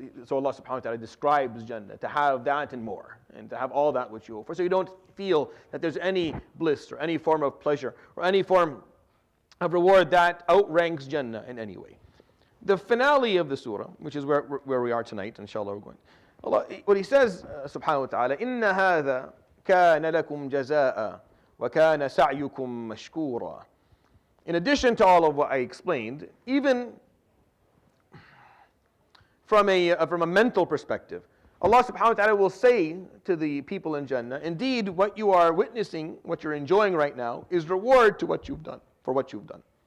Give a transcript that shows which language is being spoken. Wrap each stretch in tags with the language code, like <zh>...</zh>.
<en>So Allah subhanahu wa ta'ala describes Jannah to have that and more, and to have all that which you offer. So you don't feel that there's any bliss or any form of pleasure or any form of reward that outranks Jannah in any way. The finale of the surah, which is where we are tonight, inshallah we're going. Allah, what He says, subhanahu wa ta'ala,</en> <ar>إِنَّ هَذَا كَانَ لَكُمْ جَزَاءً وَكَانَ سَعْيُكُمْ مَشْكُورًا.</ar> <en>In addition to all of what I explained, even from a mental perspective, Allah subhanahu wa ta'ala will say to the people in Jannah, indeed what you are witnessing, what you're enjoying right now, is reward to what you've done, for what you've done.</en>